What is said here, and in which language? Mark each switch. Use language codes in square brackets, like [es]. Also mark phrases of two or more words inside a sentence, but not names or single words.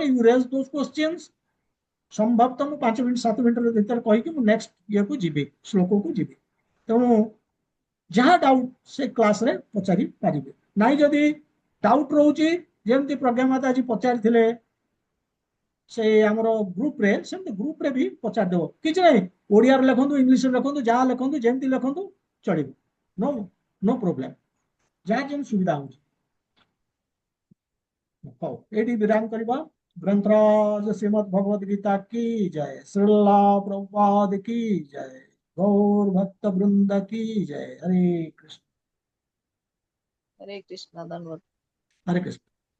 [en] you raise those questions [or] ସମ୍ଭବତଃ ମୁଁ 5 ମିନିଟ୍ 7 ମିନିଟ୍ ଭିତରେ କହିକି ମୁଁ ନେକ୍ସଟ ଇଏକୁ ଯିବି ଶ୍ଲୋକକୁ ଯିବି ତେଣୁ ଯାହା ଡାଉଟ୍ ସେ କ୍ଲାସରେ ପଚାରି ପାରିବେ ନାଇଁ ଯଦି ଡାଉଟ୍ ରହୁଛି ଯେମିତି ପ୍ରଜ୍ଞା ମାତା ଆଜି ପଚାରିଥିଲେ ସେ ଆମର ଗ୍ରୁପରେ ସେମିତି ଗ୍ରୁପରେ ବି ପଚାରିଦେବ କିଛି ନାହିଁ ଓଡ଼ିଆରେ ଲେଖନ୍ତୁ ଇଂଲିଶରେ ଲେଖନ୍ତୁ ଯାହା ଲେଖନ୍ତୁ ଯେମିତି ଲେଖନ୍ତୁ ଚଳିବ [en] no no problem [or] ଯାହା ଯେମିତି ସୁବିଧା ହଉଛି ହଉ ଏଇଠି ବିରାମ କରିବା [hi] ग्रंथराज श्रीमद भगवद गीता की जय श्रीला प्रभुपाद की जय गौर भक्त वृंद की जय हरे कृष्ण हरे कृष्णा धन्यवाद हरे कृष्ण